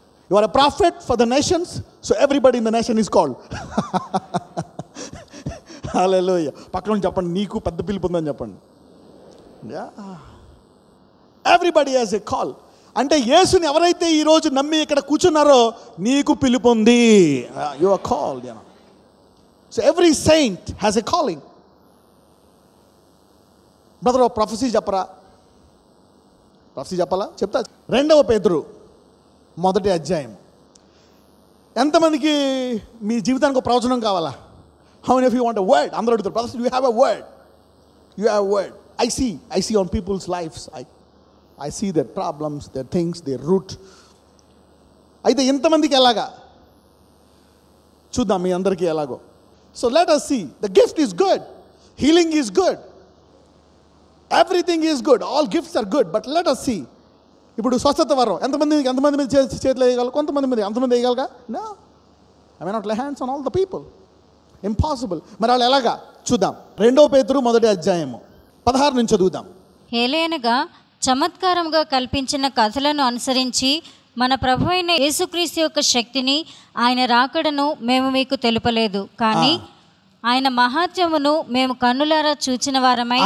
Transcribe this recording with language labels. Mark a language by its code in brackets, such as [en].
[en] You are a prophet for the nations, so everybody in the nation is called. Hallelujah. [te] పక్కన చెప్పండి, నీకు పెద్ద పిలుపు ఉందని చెప్పండి. [en] Everybody has a call. [te] అంటే యేసుని ఎవరైతే ఈరోజు నమ్మి ఇక్కడ కూర్చున్నారో నీకు పిలుపు ఉంది. [en] You are called. So every saint has a calling. [te] Brother, ప్రొఫెసీ చెప్పరా? ప్రొఫెసీ చెప్పాలా? చెప్తా. 2వ పేతురు 1వ అధ్యాయం. ఎంతమందికి మీ జీవితానికి ఒక ప్రవచనం కావాలా? [en] How many of you want a word? [te] అందరూ అడుగుతారు, [en] Professor you have a word, you have word. I see on people's lives, I see their problems, their things, their root. [te] అయితే ఇంతమందికి ఎలాగా చూద్దాం, మీ అందరికీ ఎలాగో. [en] So let us see. The gift is good, healing is good, everything is good, all gifts are good, but let us see. [te] ఇప్పుడు స్వస్థత వరం ఎంతమంది మీద చేతులు వేయగలరు? కొంతమంది మీద. అంతమంది వేయగలగా? [en] No, I may not lay hands on all the people. Impossible. [te] మరి వాళ్ళు ఎలాగా చూద్దాం. 2వ పేతురు 1వ అధ్యాయము 16 నుంచి చదువుదాం. ఏలయనగా చమత్కారంగా కల్పించిన కథలను అనుసరించి మన ప్రభు అయిన యేసుక్రీస్తు యొక్క శక్తిని, ఆయన రాకడను మేము మీకు తెలుపలేదు, కానీ ఆయన మహాత్యమును మేము కన్నులారా చూచిన వారమై.